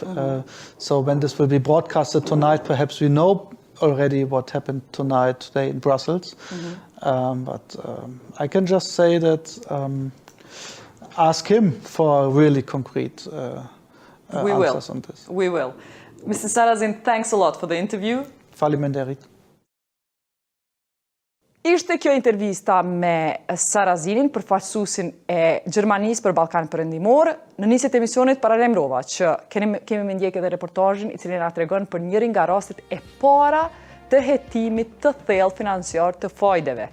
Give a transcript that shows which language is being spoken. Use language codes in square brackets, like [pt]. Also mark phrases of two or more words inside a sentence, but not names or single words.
[en] So when this will be broadcasted tonight, perhaps we know already what happened today in Brussels. But I can just say that ask him for really concrete answers on this. We will. Mr. Sarrazin, thanks a lot for the interview. [sq] Faleminderit. Ishte kjo intervista me Sarrazinin, përfaqësuesin e Gjermanisë për Ballkanin Perëndimor. Në nisjet e emisionit paralajmërova që kemi me ndjek edhe reportazhin i cili na tregon për njërin nga rastet e para të hetimit të thellë financiar të Fajdeve.